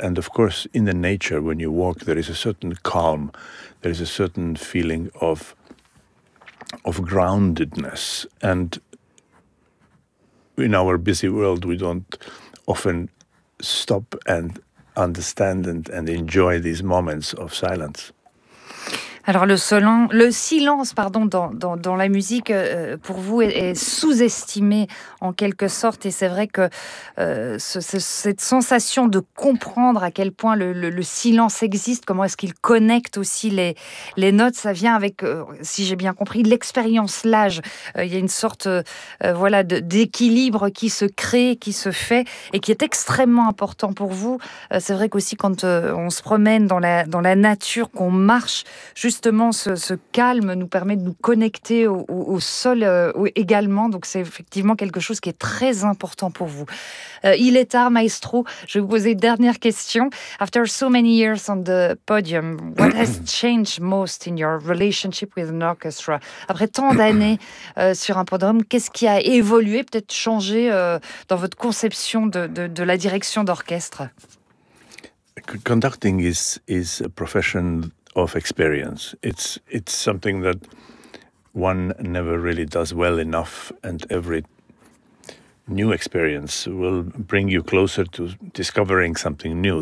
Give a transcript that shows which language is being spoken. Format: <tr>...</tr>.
<en>And of course, in the nature, when you walk, there is a certain calm, there is a certain feeling of groundedness. And in our busy world, we don't often stop and understand and enjoy these moments of silence.</en> <fr>Alors le silence, pardon, dans la musique, pour vous, est sous-estimé en quelque sorte. Et c'est vrai que cette sensation de comprendre à quel point le silence existe, comment est-ce qu'il connecte aussi les notes, ça vient avec, si j'ai bien compris, l'expérience, l'âge. Il y a une sorte d'équilibre qui se crée, qui se fait et qui est extrêmement important pour vous. C'est vrai qu'aussi quand on se promène dans la nature, qu'on marche, justement, ce calme nous permet de nous connecter au sol également. Donc, c'est effectivement quelque chose qui est très important pour vous. Il est tard, maestro. Je vais vous poser une dernière question.</fr> <en>After so many years on the podium, what has changed most in your relationship with an orchestra?</en> <fr>Après tant d'années sur un podium, qu'est-ce qui a évolué, peut-être changé dans votre conception de la direction d'orchestre?</fr> <en>Conducting is a profession of experience. It's something that one never really does well enough, and every new experience will bring you closer to discovering something new.</en>